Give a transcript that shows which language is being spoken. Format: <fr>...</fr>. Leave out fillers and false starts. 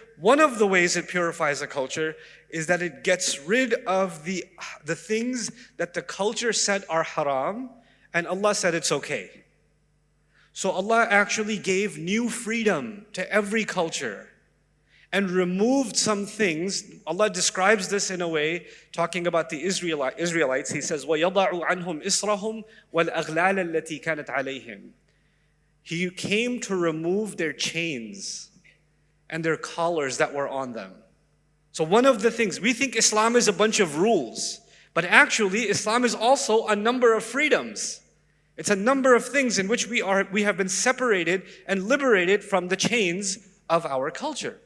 <en>One of the ways it purifies a culture is that it gets rid of the things that the culture said are haram, and Allah said it's okay. So Allah actually gave new freedom to every culture and removed some things. Allah describes this in a way, talking about the Israelites. He says,</en> <ar>وَيَضَعُ عَنْهُمْ إِسْرَهُمْ وَالْأَغْلَالَ الَّتِي كَانَتْ عَلَيْهِمْ.</ar> <en>He came to remove their chains and their collars that were on them. So one of the things, we think Islam is a bunch of rules, but actually Islam is also a number of freedoms. It's a number of things in which we have been separated and liberated from the chains of our culture.</en>